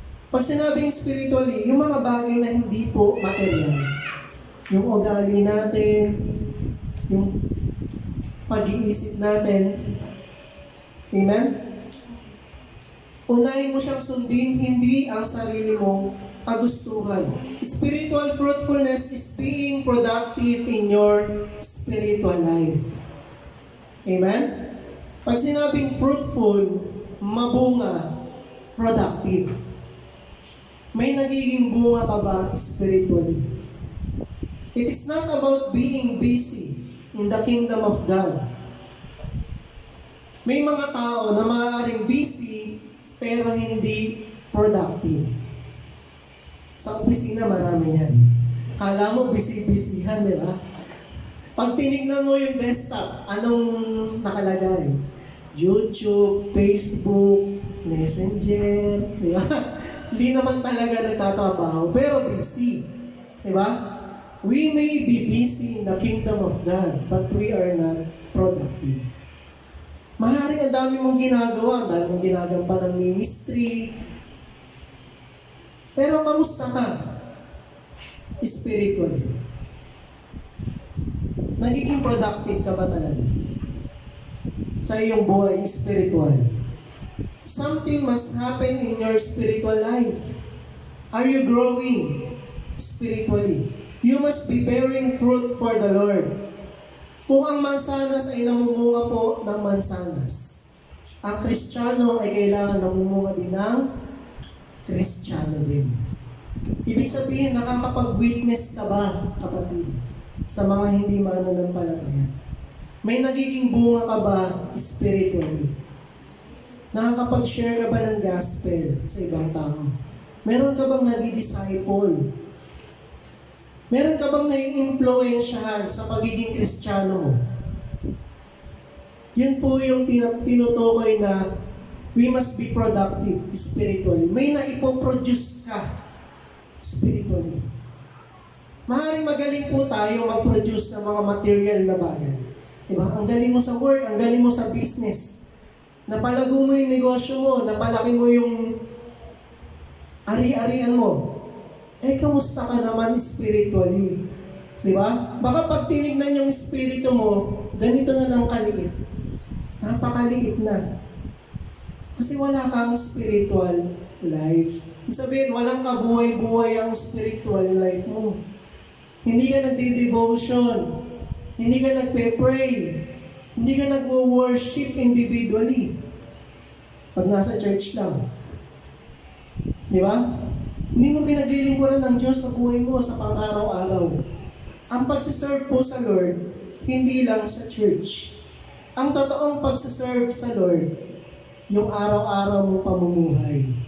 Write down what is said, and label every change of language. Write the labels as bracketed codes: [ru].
[tl] Pag sinabing spiritually, yung mga bagay na hindi po material. Yung ugali natin, yung pag-iisip natin. Amen? Unahin mo siyang sundin, hindi ang sarili mong kagustuhan. [en] Spiritual fruitfulness is being productive in your spiritual life. Amen? [tl] Pag sinabing fruitful, mabunga, productive. May nagiging bunga ka ba [en] spiritually? It is not about being busy in the kingdom of God. [tl] May mga tao na maaaring busy pero hindi productive. Sa opisina, marami yan. Kala mo, busy-busyhan, di ba? Pag tinignan mo yung desktop, anong nakalagay? YouTube, Facebook, Messenger, di ba? Hindi naman talaga nagtatrabaho, pero busy. Di ba? [en] We may be busy in the kingdom of God, but we are not productive. [tl] Maaaring ang dami mong ginagawa, ang dami mong ginagawa ng ministry, pero kamusta ka? [en] Spiritually. [tl] Nagiging productive ka ba talaga? Sa iyong buhay, spiritual. [en] Something must happen in your spiritual life. Are you growing spiritually? You must be bearing fruit for the Lord. [tl] Kung ang mansanas ay namumunga po ng mansanas, ang Kristiyano ay kailangan namumunga din ng Kristiyano din. Ibig sabihin, nakakapag-witness ka ba, kapatid, sa mga hindi mananampalataya? May nagiging bunga ka ba spiritually? Nakakapag-share ka ba ng gospel sa ibang tao? Meron ka bang nadi-disciple? Meron ka bang nai-influensyahan sa pagiging Kristiyano mo? Yun po yung tinutukoy na [en] we must be productive spiritually. [tl] May naipoproduce ka spiritually. Maaaring magaling po tayo mag-produce ng mga material na bagay. Diba? Ang galing mo sa work, ang galing mo sa business. Napalago mo yung negosyo mo, napalaki mo yung ari-arian mo. Kamusta ka naman spiritually? Diba? Baka pag tinignan yung spirito mo, ganito na lang kaliit. Napakaliit na. Kasi wala kang spiritual life. Ibig sabihin, walang kabuhay-buhay ang spiritual life mo. Hindi ka nagdi-devotion. Hindi ka nagpe-pray. Hindi ka nagwo-worship individually. Pag nasa church lang. Di ba? Hindi mo pinaglilingkuran ng Diyos sa buhay mo sa pang-araw-araw. Ang pagsiserve po sa Lord, hindi lang sa church. Ang totoong pagsiserve sa Lord, yung araw-araw mong pamumuhay.